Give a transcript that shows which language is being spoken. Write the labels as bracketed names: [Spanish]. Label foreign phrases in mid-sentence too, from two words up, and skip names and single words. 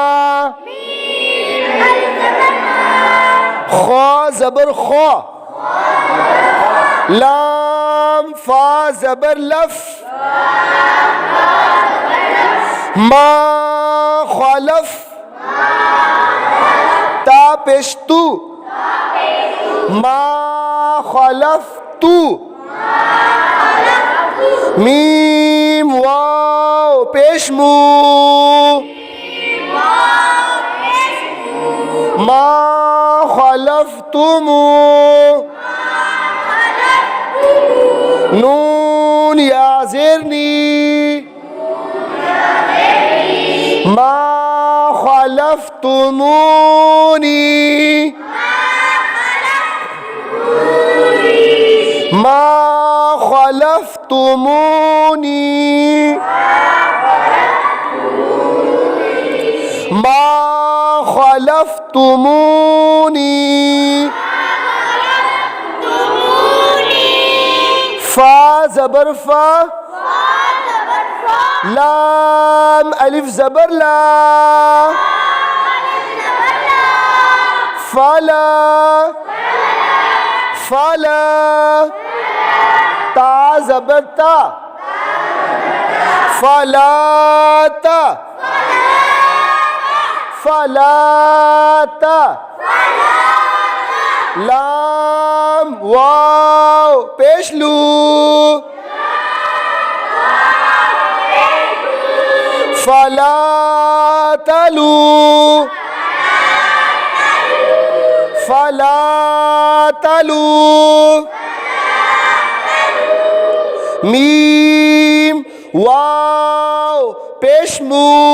[Hindi] खा ज़बर खा, लाम फा ज़बर लफ, मा खलफ, ता पेश तू, मा खलफ तू, मीम वाव पेश मू, मा खलफ्तुमू, नून या ज़ेरनी, मा खलफ्तुमूनी, मा खलफ्तुमूनी, मा खलफ्तुमूनी, फा ज़बर फा, लाम अलिफ ज़बर ला, फला, फला, ता ज़बर ता, फलाता, फलाता, लाम वाव पेश लू, फलातलू, फलातलू, मीम वाव पेश मू,